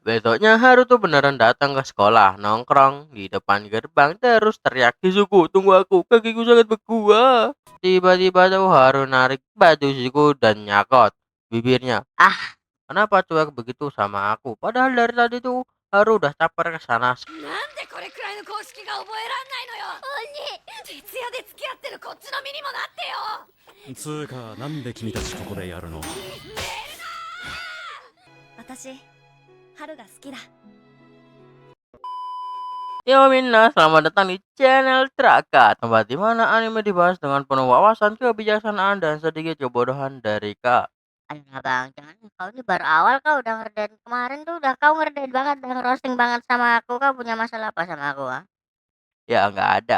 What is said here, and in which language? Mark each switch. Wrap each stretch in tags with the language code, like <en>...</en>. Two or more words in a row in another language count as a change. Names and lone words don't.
<id>Besoknya Haru tuh beneran datang ke sekolah, nongkrong di depan gerbang terus teriak, "Shizuku, tunggu aku, kakiku sangat beku." Ah." Tiba-tiba tuh Haru narik baju Shizuku dan nyakot bibirnya. "Ah, kenapa cuek begitu sama aku? Padahal dari tadi tuh Haru udah caper ke sana."</id> <ja>なんでこれくらいの公式が覚えらんないのよ。鬼、徹夜で付き合ってるこっちの身にもなってよ。つうか、なんで君たちここでやるの？私、春が好きだ。</ja> <id>Yo Minna, selamat datang di channel Traka, tempat di mana anime dibahas dengan penuh wawasan, kebijaksanaan, dan sedikit kebodohan dari Kak. Ayolah Bang, jangan kau ini baru awal kau udah ngerdain kemarin tuh udah kau ngerdain banget dan roasting banget sama aku. Kau punya masalah apa sama aku, ah? Ya nggak ada.</id>